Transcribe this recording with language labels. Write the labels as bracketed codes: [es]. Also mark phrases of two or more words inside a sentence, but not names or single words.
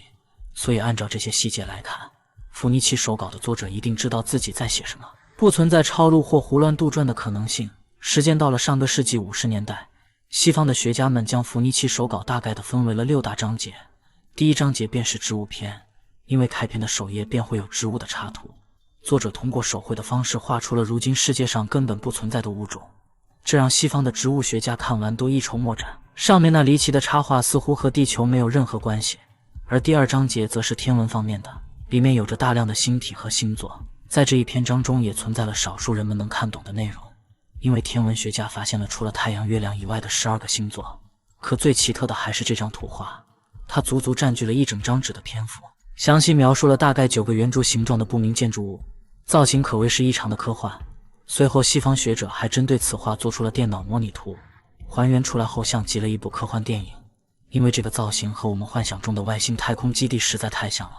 [zh] 所以按照這些細節來看，伏尼契手稿的作者一定知道自己在寫什麼，不存在抄錄或胡亂杜撰的可能性。時間到了上個世紀50年代，西方的學家們將伏尼契手稿大概地分為了6大章節。第一章節便是植物篇，因為開篇的首頁便會有植物的插圖，作者通過手繪的方式畫出了如今世界上根本不存在的物種，這讓西方的植物學家看完都一籌莫展。上面那離奇的插畫似乎和地球沒有任何關係。而第二章節則是天文方面的，裡面有着大量的星體和星座，在這一篇章中也存在了少數人們能看懂的內容，因為天文學家發現了除了太陽、月亮以外的12個星座。可最奇特的還是這張圖畫，它足足佔據了一整張紙的篇幅，詳細描述了大概9個圓柱形狀的不明建築物，造型可謂是異常的科幻。隨後西方學者還針對此畫做出了電腦模擬圖，還原出來後像極了一部科幻電影，因為這個造型和我們幻想中的外星太空基地實在太像了。